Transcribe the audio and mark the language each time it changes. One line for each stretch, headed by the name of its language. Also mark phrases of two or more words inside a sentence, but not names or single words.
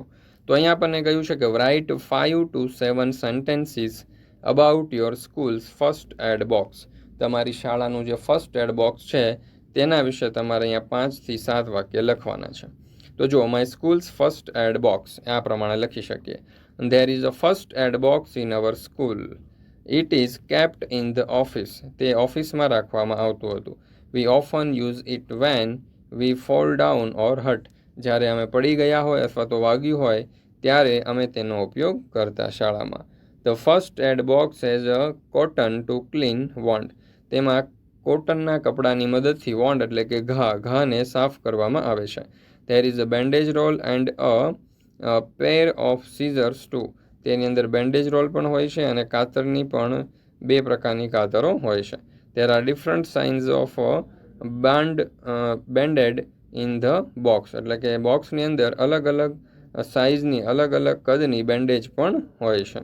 Gujarati: તો અહીંયા આપણને કહ્યું છે કે
English: write 5 to 7 sentences about your school's first aid box.
Gujarati: તમારી શાળાનું જે
English: first aid box
Gujarati: છે તેના વિશે તમારે અહીંયા 5 થી 7 વાક્ય લખવાના છે. તો જો
English: my school's first aid box
Gujarati: આ પ્રમાણે લખી શકીએ.
English: There is a first aid box in our school. It is kept in the office.
Gujarati: તે ઓફિસમાં રાખવામાં આવતું હતું.
English: We often use it when we fall down or hurt.
Gujarati: જ્યારે અમે પડી ગયા હોય અથવા તો વાગ્યું હોય ત્યારે અમે તેનો ઉપયોગ કરતા શાળામાં.
English: The first aid box has a cotton to clean wound.
Gujarati: તેમાં કોટનના કપડાની મદદથી વોન્ડ એટલે કે ઘાને સાફ કરવામાં આવે છે.
English: There is a bandage roll and a pair of scissors too.
Gujarati: તેની અંદર
English: bandage roll
Gujarati: પણ હોય છે અને કાતરની પણ 2 પ્રકારની કાતરો હોય છે.
English: There are different signs of banded in the box.
Gujarati: એટલે કે બોક્સની અંદર અલગ અલગ સાઇઝની અલગ અલગ કદની બેન્ડેજ પણ હોય છે.